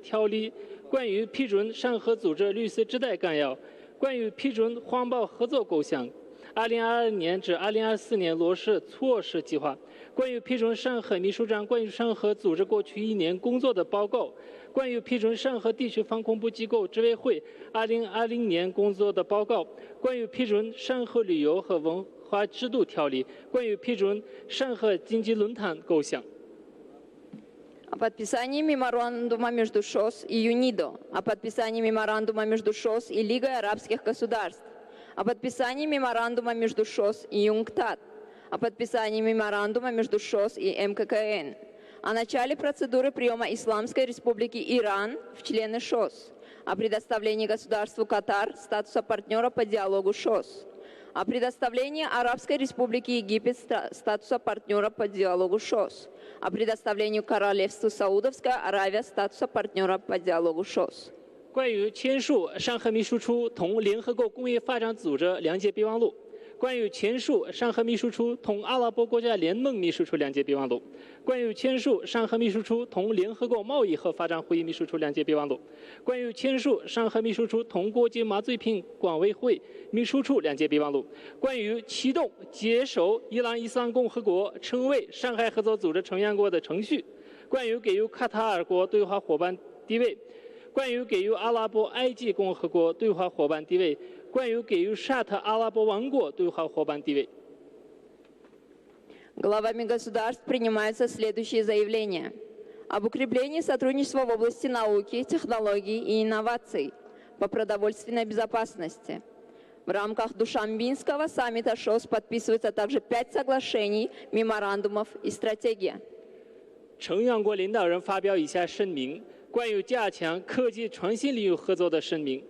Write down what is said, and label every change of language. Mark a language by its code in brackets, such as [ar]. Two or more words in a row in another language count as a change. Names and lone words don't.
[zh] 条例、关于批准上合组织绿色时代纲要、关于批准环保合作构想、2022年至2024年落实措施计划、关于批准上合秘书长关于上合组织过去1年工作的报告、关于批准上合地区防恐怖机构执委会2020年工作的报告、关于批准上合旅游和文化制度条例、关于批准上合经济论坛构想。 [ru] О подписании меморандума между ШОС и ЮНИДО, о подписании меморандума между ШОС и Лигой арабских государств, о подписании меморандума между ШОС и ЮНКТАД, о подписании меморандума между ШОС и МККН, о начале процедуры приема Исламской Республики Иран в члены ШОС, о предоставлении государству Катар статуса партнера по диалогу ШОС, о предоставлении Арабской Республике Египет статуса партнера по диалогу ШОС, о предоставлении Королевству Саудовская Аравия статуса партнера по диалогу ШОС. [zh] 关于签署上合秘书处同联合国工业发展组织谅解备忘录。关于签署上合秘书处同阿拉伯国家联盟秘书处谅解备忘录，关于签署上合秘书处同联合国贸易和发展会议秘书处谅解备忘录，关于签署上合秘书处同国际麻醉品管委会秘书处谅解备忘录，关于启动接受伊朗伊斯兰共和国成为上海合作组织成员国的程序，关于给予卡塔尔国对话伙伴地位，关于给予阿拉伯埃及共和国对话伙伴地位。关于给予沙特阿拉伯王国对话伙伴地位。 [ru] Главами государств принимаются следующие заявления. Об укреплении сотрудничества в области науки, технологий и инноваций по продовольственной безопасности. В рамках Душанбинского саммита ШОС подписываются также 5 соглашений, меморандумов и стратегия. [zh] 成员国领导人发表以下声明：关于加强科技创新领域合作的声明。